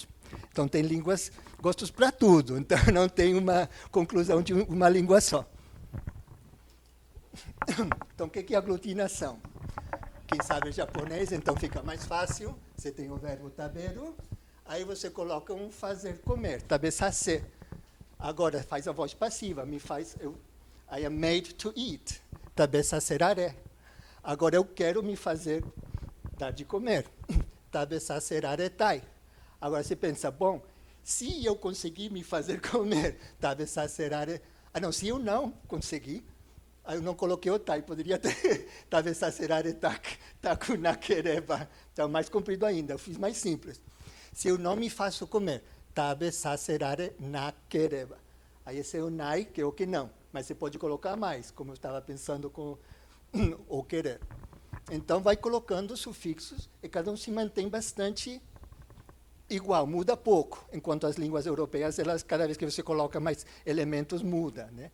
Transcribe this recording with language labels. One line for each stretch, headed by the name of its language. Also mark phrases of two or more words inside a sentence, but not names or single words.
Portuguese: Então, tem gostos para tudo. Então, não tem uma conclusão de uma língua só. Então, o que é aglutinação? Quem sabe japonês, então fica mais fácil. Você tem o verbo taberu, aí você coloca um fazer comer, tabesase. Agora, faz a voz passiva,
English: I am made to eat, tabesaserare.
Portuguese: Agora, eu quero me fazer dar de comer.
Japanese: 食べさせられたい.
Portuguese: Agora você pensa, bom, se eu conseguir me fazer comer,
Japanese: 食べさせられ...
Portuguese: não, se eu não conseguir, eu não coloquei o tai, poderia ter
Japanese: 食べさせられたく, たくなければ.
Portuguese: Então, mais comprido ainda, eu fiz mais simples. Se eu não me faço comer,
Japanese: 食べさせられなければ.
Portuguese: Aí esse é o nai, que é o que não. Mas você pode colocar mais, como eu estava pensando com o querer. Então, vai colocando sufixos e cada um se mantém bastante igual, muda pouco, enquanto as línguas europeias, elas, cada vez que você coloca mais elementos, muda, né?